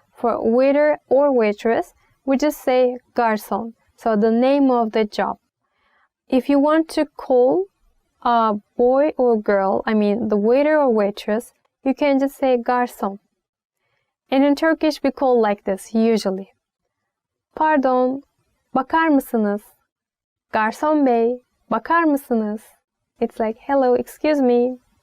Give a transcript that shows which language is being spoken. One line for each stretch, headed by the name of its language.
English: For waiter or waitress, we just say garson. So the name of the job. If you want to call a boy or girl, I mean the waiter or waitress, you can just say garson. And in Turkish, we call like this usually.
Turkish: Pardon, bakar mısınız? Garson bey, bakar mısınız?
English: It's like, hello, excuse me.